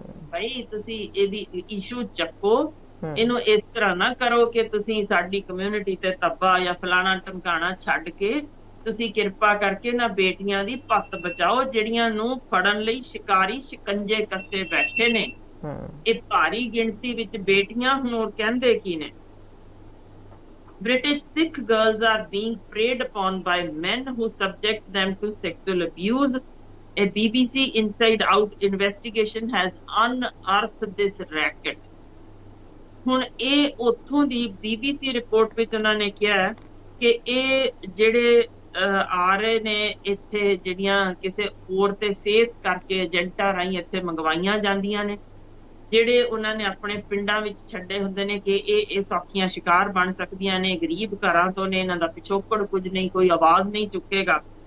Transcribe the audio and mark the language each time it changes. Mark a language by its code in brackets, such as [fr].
[pa] ਭਾਈ ਤੁਸੀਂ ਇਹਦੀ ਇਸ਼ੂ ਚੱਕੋ, ਇਹਨੂੰ ਇਸ ਤਰ੍ਹਾਂ ਨਾ ਕਰੋ ਕਿ ਤੁਸੀਂ ਸਾਡੀ ਕਮਿਊਨਿਟੀ ਤੇ ਧੱਬਾ ਜਾਂ ਫਲਾਣਾ ਟਮਕਾਣਾ ਛੱਡ ਕੇ ਤੁਸੀਂ ਕਿਰਪਾ ਕਰਕੇ ਨਾ ਬੇਟੀਆਂ ਦੀ ਪੱਤ ਬਚਾਓ, ਜਿਹੜੀਆਂ ਨੂੰ ਫੜਨ ਲਈ ਸ਼ਿਕਾਰੀ ਸ਼ਿਕੰਜੇ ਕੱਸੇ ਬੈਠੇ ਨੇ। ਇਹ ਭਾਰੀ ਗਿਣਤੀ ਵਿੱਚ ਬੇਟੀਆਂ ਹੁਣ ਉਹ ਕਹਿੰਦੇ ਕੀ ਨੇ, [en] British Sikh girls are being preyed upon by men who subject them to sexual abuse. A BBC Inside Out investigation has unearthed this racket. [pa] ਹੁਣ ਇਹ ਉੱਥੋਂ ਦੀ BBC ਰਿਪੋਰਟ ਵਿੱਚ ਉਹਨਾਂ ਨੇ ਕਿਹਾ ਕਿ ਇਹ ਜਿਹੜੇ ਆ ਰਹੇ ਨੇ ਇੱਥੇ, ਜਿਹੜੀਆਂ ਕਿਸੇ ਹੋਰ ਤੇ ਫੇਸ ਕਰਕੇ ਏਜੰਟਾਂ ਰਾਹੀਂ ਇੱਥੇ ਮੰਗਵਾਈਆਂ ਜਾਂਦੀਆਂ ਨੇ, ਜਿਹੜੇ ਉਹਨਾਂ ਨੇ ਆਪਣੇ ਪਿੰਡਾਂ ਵਿੱਚ ਛੱਡੇ ਹੁੰਦੇ ਨੇ ਕਿ ਇਹ ਸੌਖੀਆਂ ਸ਼ਿਕਾਰ ਬਣ ਸਕਦੀਆਂ ਨੇ, ਗਰੀਬ ਘਰਾਂ ਤੋਂ ਨੇ, ਇਹਨਾਂ ਦਾ ਪਿਛੋਕੜ ਕੁਝ ਨਹੀਂ, ਕੋਈ ਆਵਾਜ਼ ਨਹੀਂ ਚੁੱਕੇਗਾ।